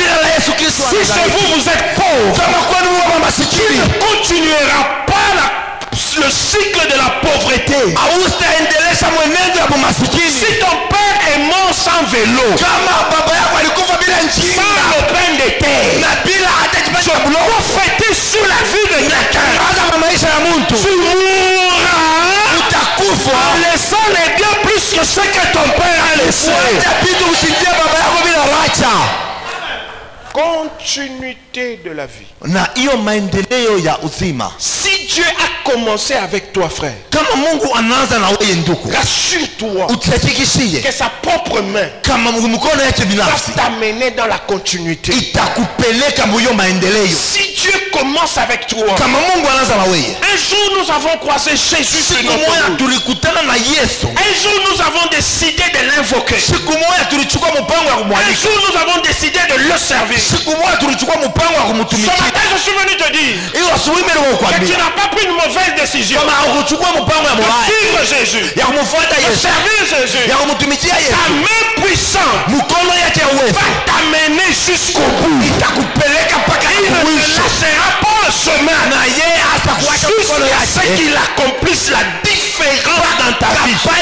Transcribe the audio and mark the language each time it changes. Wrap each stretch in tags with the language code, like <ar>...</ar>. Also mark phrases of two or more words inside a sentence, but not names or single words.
<fr>Si chez vous, vous êtes pauvre, tu ne continueras pas le cycle de la pauvreté. Si ton père est mort sans vélo, sans le pain de terre, tu peux fêter sur la</fr> <sw>mtu utakufa</sw> <fr>en laissant les biens plus que ce que ton père a laissé. Continuité de la vie.</fr> <sw>Na hiyo maendeleo ya uzima.</sw> <fr>Si Dieu a commencé avec toi, frère,</fr> <sw>kama Mungu anaanza na wewe ndugu,</sw> <fr>rassure-toi</fr> <sw>utahakikishie</sw> <fr>que sa propre main</fr> <sw>kama mkono yake binafsi</sw> <fr>va t'amener dans la continuité.</fr> <sw>Itakupeleka mwiyo maendeleo.</sw> <fr>Si Dieu commence avec toi,</fr> <sw>kama Mungu anaanza na wewe.</sw> <fr>Un jour nous avons croisé Jésus sur notre route.</fr> <sw>Tulikutana na Yesu.</sw> <fr>Un jour nous avons décidé de l'invoquer.</fr> <sw>Siku moja tulichukua mpango wa kumwalika.</sw> <fr>Un jour nous avons décidé de le servir.</fr> <sw>Siku moja tulichukua mpango wa kumtumikia.</sw> <fr>Ce matin je suis venu te dire que tu n'as pas pris une mauvaise décision. De suivre Jésus. De servir Jésus. Sa main puissante va t'amener jusqu'au bout. Il ne laissera pas le chemin jusqu'à ce qu'il accomplisse la différence dans ta vie.</fr>